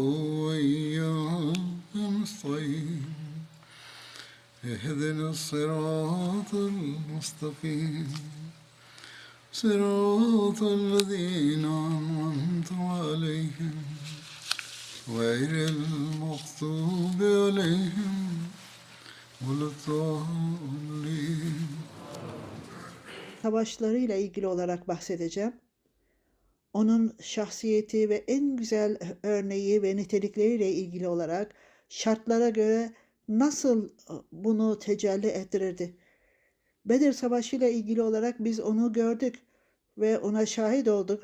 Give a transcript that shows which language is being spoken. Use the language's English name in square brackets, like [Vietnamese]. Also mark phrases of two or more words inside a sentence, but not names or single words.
[Arabic] وإياك نستعين اهدنا الصراط المستقيم صراط الذين أنعمت عليهم غير المغضوب عليهم ولا الضالين. [Turkish] Savaşlarıyla ilgili olarak bahsedeceğim. Onun şahsiyeti ve en güzel örneği ve nitelikleriyle ilgili olarak şartlara göre nasıl bunu tecelli ettirirdi. Bedir Savaşı ile ilgili olarak biz onu gördük ve ona şahit olduk.